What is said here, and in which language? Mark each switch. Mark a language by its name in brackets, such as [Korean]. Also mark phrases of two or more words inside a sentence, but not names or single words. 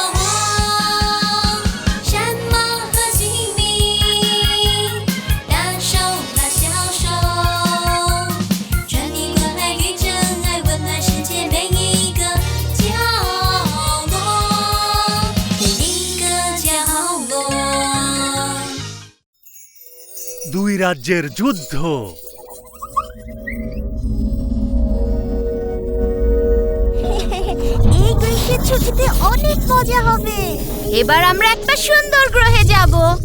[Chinese] 山猫和吉米，大手拉小手，传递关爱与真爱，温暖世界每一个角落，每一个角落。 [Bangla] দুই রাজ্যের যুদ্ধ। এই গ্রীষ্মের ছুটিতে অনেক মজা হবে। এবার আমরা একটা সুন্দর গ্রহে যাব।